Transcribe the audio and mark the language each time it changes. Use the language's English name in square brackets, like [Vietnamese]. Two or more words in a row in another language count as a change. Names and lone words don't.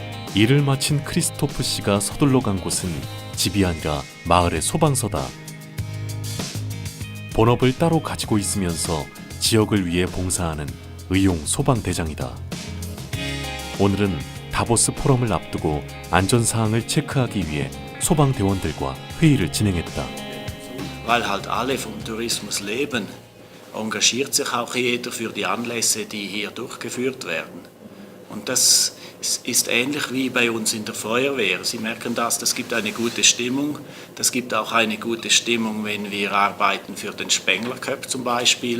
[Korean] 일을 마친 크리스토프 씨가 서둘러 간 곳은 집이 아니라 마을의 소방서다. 본업을 따로 가지고 있으면서 지역을 위해 봉사하는 의용 소방대장이다. 오늘은 다보스 포럼을 앞두고 안전사항을 체크하기 위해 소방대원들과 회의를 진행했다. [German] Weil halt alle vom Tourismus leben, engagiert sich auch jeder für die Anlässe, die hier durchgeführt werden. Und das ist ähnlich wie bei uns in der Feuerwehr. Sie merken das gibt eine gute Stimmung. Das gibt auch eine gute Stimmung, wenn wir arbeiten für den Spengler Cup zum Beispiel.